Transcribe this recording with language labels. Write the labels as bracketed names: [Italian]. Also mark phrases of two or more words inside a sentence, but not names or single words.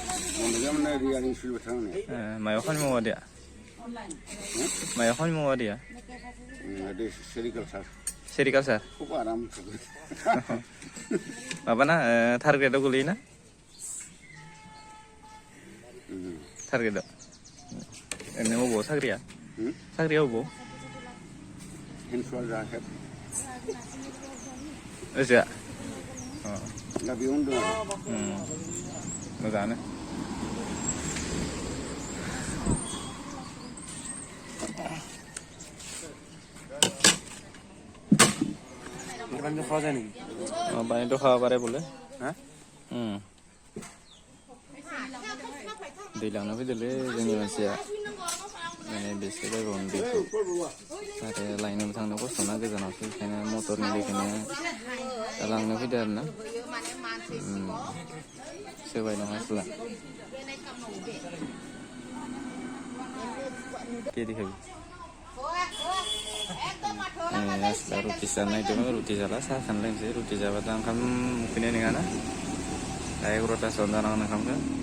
[Bodo] मायाव खामानि मावा दिया मायाव खामानि मावा दिया सेरिकालसार माबाना टारगेटआव गोलैयोना टारगेटआव ओरैनो बबाव साख्रिया अबाव ओजोआ मोजाङानो [Assamese] পানীটো খাব পাৰে বোলে [Bodo] दै लांनो फैदोलै जोंनि मानसिया माने बेसे जायगायावनो दैखौ आरो लायनोबो थांनो खस्थ'ना गोजानावसो बेखायनो मटरनि दैखौनो लांनो फैदो आरोना सोबाय नङा असला केदि खाबि असला रुटि जानो नागिरदोंमोन रुटि जाला साहा खानो लोंसै रुटि जाबाथ' ओंखाम उखैनाय नङाना दा 11थासोआवनो जानांगोन ओंखामखौ